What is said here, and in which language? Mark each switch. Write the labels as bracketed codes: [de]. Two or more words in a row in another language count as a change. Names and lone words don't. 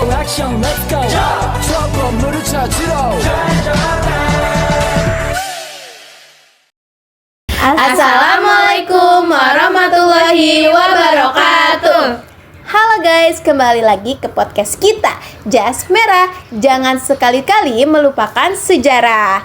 [ko] 액션 [en] let's go [ko] 저 건물을 찾으러 [ar] السلام عليكم ورحمة الله وبركاته. [id] Halo guys, kembali lagi ke podcast kita Jas Merah, jangan sekali-kali melupakan sejarah.